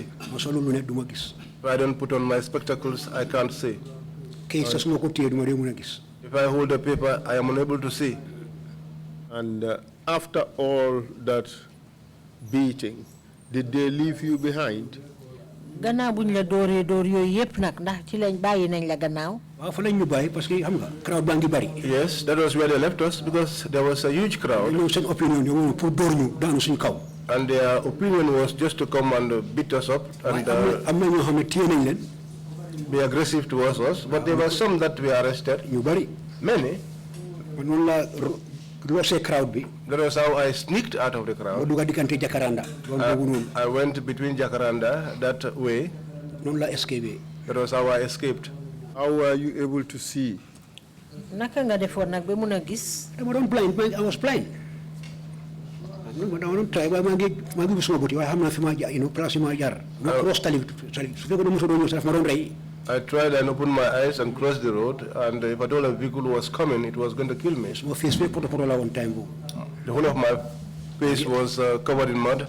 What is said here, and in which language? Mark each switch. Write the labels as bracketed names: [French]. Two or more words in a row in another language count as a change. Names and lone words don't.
[English] If I don't put on my spectacles, I can't see. If I hold a paper, I am unable to see. And after all that beating, did they leave you behind? [Wolof] Gannaaw buñ la dooree door yooyu yépp nag ndax ci lañ bàyyi nañ la gannaaw. [English] Yes, that was where they left us because there was a huge crowd. And their opinion was just to come and beat us up and be aggressive towards us. But there were some that were arrested. Many. That was how I sneaked out of the crowd. I went between Jacaranda that way. That was how I escaped. How were you able to see? [Wolof] Naka nga defoon nag ba mun a gis? [English] I was blind. I tried and opened my eyes and crossed the road, and if at all a vehicle was coming, it was going to kill me. The whole of my face was covered in mud.